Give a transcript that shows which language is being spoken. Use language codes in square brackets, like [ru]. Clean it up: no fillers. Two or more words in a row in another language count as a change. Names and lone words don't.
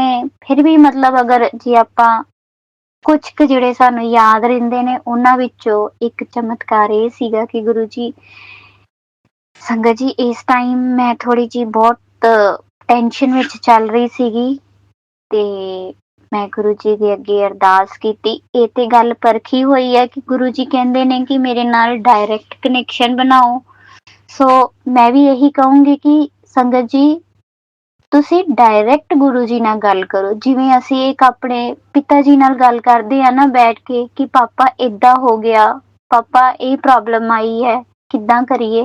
[pa] ਫਿਰ ਭੀ ਮਤਲਬ ਅਗਰ ਜੇ ਆਪਾਂ ਕੁਛ ਕ ਜਿਹੜੇ ਸਾਨੂੰ ਯਾਦ ਰਹਿੰਦੇ ਨੇ ਉਨ੍ਹਾਂ ਵਿਚੋਂ ਏਕ ਚਮਤਕਾਰ ਇਹ ਸੀਗਾ ਕਿ ਗੁਰੂ ਜੀ ਸੰਗਤ ਜੀ ਇਸ ਟਾਈਮ ਮੈਂ ਥੋੜ੍ਹੀ ਜੀ ਬਹੁਤ ਟੈਂਸ਼ਨ ਵਿਚ ਚੱਲ ਰਹੀ ਸੀਗੀ ਤੇ ਮੈਂ ਗੁਰੂ ਜੀ ਦੇ ਅੱਗੇ ਅਰਦਾਸ ਕੀਤੀ। ਇਹ ਤੇ ਗੱਲ ਪਰਖੀ ਹੋਈ ਹੈ ਕਿ ਗੁਰੂ ਜੀ ਕਹਿੰਦੇ ਨੇ ਕਿ ਮੇਰੇ ਨਾਲ [en] direct connection [pa] ਬਣਾਓ। ਸੋ ਮੈਂ ਵੀ ਇਹੀ ਕਹੂੰਗੀ ਕਿ ਸੰਗਤ ਜੀ ਤੁਸੀਂ ਡਾਇਰੈਕਟ ਗੁਰੂ ਜੀ ਨਾਲ ਗੱਲ ਕਰੋ, ਜਿਵੇਂ ਅਸੀਂ ਇੱਕ ਆਪਣੇ ਪਿਤਾ ਜੀ ਨਾਲ ਗੱਲ ਕਰਦੇ ਆ ਨਾ ਬੈਠ ਕੇ ਕਿ ਪਾਪਾ ਏਦਾਂ ਹੋ ਗਿਆ, ਪਾਪਾ ਇਹ ਪ੍ਰੋਬਲਮ ਆਈ ਹੈ, ਕਿੱਦਾਂ ਕਰੀਏ।